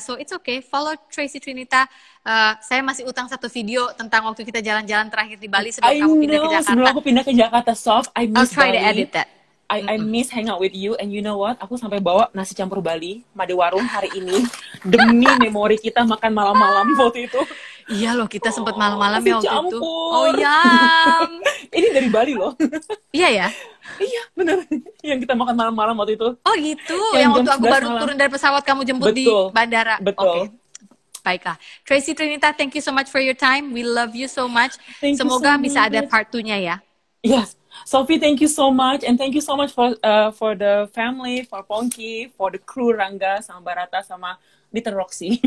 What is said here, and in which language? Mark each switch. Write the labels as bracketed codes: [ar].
[en] So it's okay, follow Tracy Trinita. [id] Saya masih utang 1 video tentang waktu kita jalan-jalan terakhir di Bali sebelum kamu pindah ke Jakarta. Sebelum aku pindah ke Jakarta, Sof, [en] I'll try to edit that. I miss hang out with you, and you know what? [id] Aku sampai bawa nasi campur Bali, Made Warung hari ini demi memori kita makan malam-malam waktu itu. Iya loh, kita sempat malam-malam ya waktu itu. Oh ya. Ini dari Bali loh. Iya ya? Iya, benar. Yang kita makan malam-malam waktu itu. Oh gitu, yang waktu aku baru turun dari pesawat kamu jemput di bandara. Betul. Okay. Baiklah. [en] Tracy Trinita, thank you so much for your time. We love you so much. [id] Semoga bisa ada part 2-nya ya. [en] Yes. Sophie, thank you so much, and thank you so much for the family, for Pongki, for the crew Rangga, [id] sama [en] Barata, sama Little Roxy.